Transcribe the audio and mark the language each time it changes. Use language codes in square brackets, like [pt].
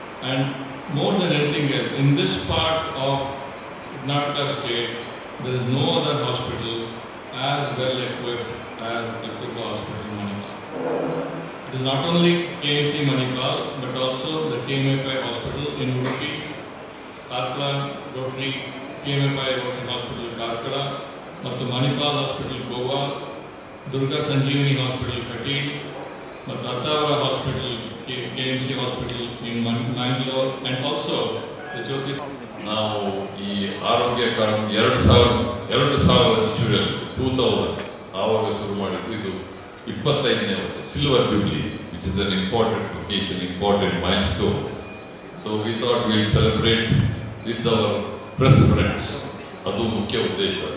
[en] And more than anything else, in this part of Karnataka state, there is no other hospital as well equipped as Kasturba Hospital Manipal. It is not only KMC Manipal, but also the T.M.A. Hospital in Udupi, Karkala Rotary, T.M.A. [kn] Rotary Hospital Karkala, ಮತ್ತು Manipal hospital Goa, Durga ಸಂಜೀವಿನಿ hospital Kateel ಮತ್ತು Attavar hospital [en] Hospital in Mangalore, and also the Jyoti. [kn] ನಾವು ಈ ಆರೋಗ್ಯ card 2000 ಇಶ್ಯೂರಲ್ಲಿ 2000 ಆವಾಗ ಶುರು ಮಾಡಿದ್ದು. ಇದು 25ನೇ ವರ್ಷ, silver jubilee, [en] Which is an important occasion, important milestone. So we thought will celebrate with our press friends. [kn] ಅದು ಮುಖ್ಯ ಉದ್ದೇಶ.